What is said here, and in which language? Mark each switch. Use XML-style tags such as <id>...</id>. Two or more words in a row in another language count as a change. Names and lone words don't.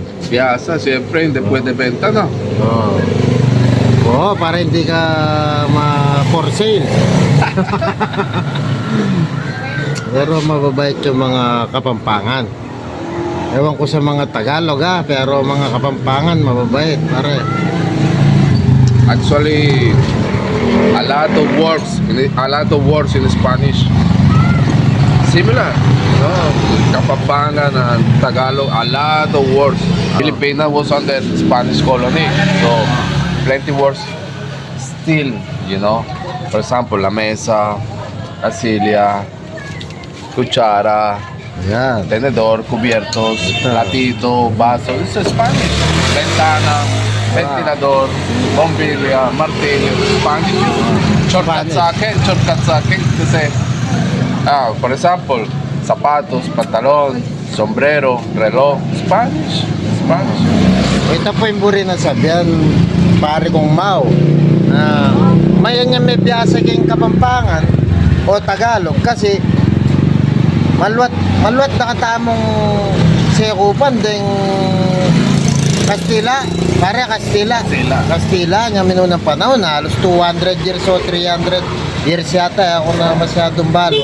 <tl>Biyasa, siyempre, hindi pwede benta, no? Para hindi ka</tl> <en>for sale.</en> <tl>Pero mababait yung mga Kapampangan. Ewan ko sa mga Tagalog pero mga Kapampangan mababait pare.</tl> <en>Actually, a lot of words in Spanish similar, no? Kapampangan and Tagalog, a lot of words. Filipina was under Spanish colony, so plenty words still, you know. For example,</en> <es>la mesa, la silla, cuchara,</es> <tl>Yan.</tl> <es>tenedor, cubiertos, platito, vaso.</es> <en>It's Spanish.</en> <es>Ventana, ventilador, bombilla, martillo.</es> <en>Spanish.</en> <tl>Shortcut sa akin. Kasi,</tl> <en>for example,</en> <tl>sapatos, pantalon, sombrero, reloj.</tl> <en>Spanish.</en> <pam>Ito po yung buri na sabihan pare kong Mau na mayan niya may biyasa kayong Kapampangan o Tagalog kasi maluwat nakatamong sekupan ding Kastila nga minunang panahon halos 200 years o 300 years yata ako na masyadong balo</pam>